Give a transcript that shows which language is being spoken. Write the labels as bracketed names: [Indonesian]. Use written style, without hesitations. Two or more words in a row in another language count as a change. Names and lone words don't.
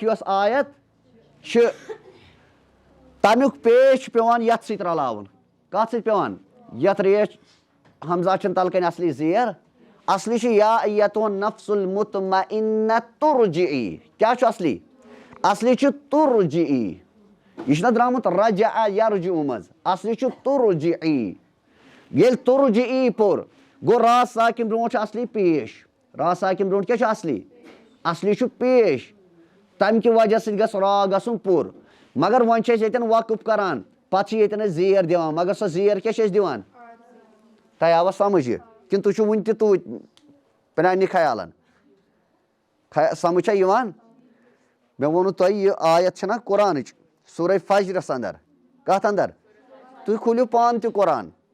[Kashmiri] یۄس آیت چھِ تَمیُک پیش چھُ پیٚوان یَتھ سۭتۍ رلاوُن کَتھ سۭتۍ پیٚوان یَتھ ریش ہمزا چھِنہٕ تَلہٕ کَنۍ اَصلی زیر اَصلی چھُ یا ایتُن [Arabic] نفس المطمئنہ [Kashmiri] تُرجِعی کیٛاہ چھُ اَصلی چھُ تُرجِعی یہِ چھُنہ درٛامُت [Arabic] رجع یرجعو [Kashmiri] منٛز اَصلی چھُ تُرجِعی ییٚلہِ تُرجِعی پوٚر گوٚو را ساکِن برونٛٹھ چھُ اَصلی پیش را ساکِن برونٛٹھ کیٛاہ چھُ اَصلی چھُ پیش تَمہِ کہِ وجہ سۭتۍ گژھِ را گژھُن پوٚر مگر وۄنۍ چھِ أسۍ ییٚتٮ۪ن وقف کران پَتہٕ چھِ ییٚتٮ۪ن أسۍ زیر دِوان مگر سۄ زیر کیٛاہ چھِ أسۍ دِوان تۄہہِ آوا سَمٕجھ یہِ کِنہٕ تُہۍ چھِو وُنہِ تہِ توٗتۍ پرٛانہِ خیالَن سَمٕجھ چھا یِوان مےٚ ووٚنوُ تۄہہِ یہِ آیت چھَنا قرآنٕچ سورہ فجرس اندر کتھ اندر تُہۍ کھوٗلِو پانہٕ تہِ قرآن